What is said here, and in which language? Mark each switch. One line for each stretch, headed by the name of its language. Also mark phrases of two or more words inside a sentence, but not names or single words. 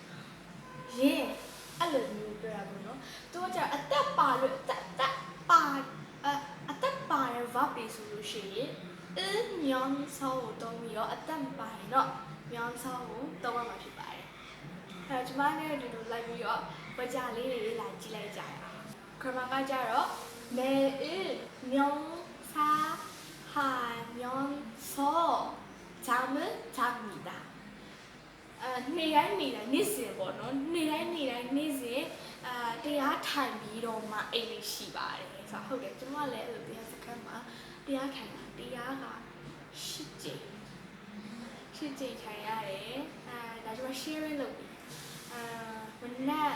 Burmese: အဲ့လိုမျိုးပြောရပါတော့သူကကြအသက်ပါလို့အသက်ပါတဲ့ verb တွေဆိုလို့ရှိရင်မြောင်းဆောကိုတုံးပြီးတော့အသက်ပါရင်တော့မြောင်းဆောကိုတုံးရမှာဖြစ်ပါတယ်အဲ့တော့ကျွန်မနဲ့ဒီလိုလိုက်ပြီးတော့ပကြလေးတွေလာကြည့်လိုက်ကြရအောင် grammar ကကြတော့
Korean: 매일 명사 하면서 잠을
Burmese: 잡니다 နေ့တိုင်းနေ့စဉ်ပေါ့နော်နေ့တိုင်းနေ့စဉ်တရားထိုင်ပြီးတော့မှအိမ်လေးရှိပါတယ်ဆိုတော့ဟုတ်တယ်ကျွန်မလည်းအဲ့လိုတရားစခန်းမှာတရားထိုင်တာတရားက8ကြိမ်ထိုင်ရတယ်ဒါကျွန်မ sharing လုပ်ပြီးမနက်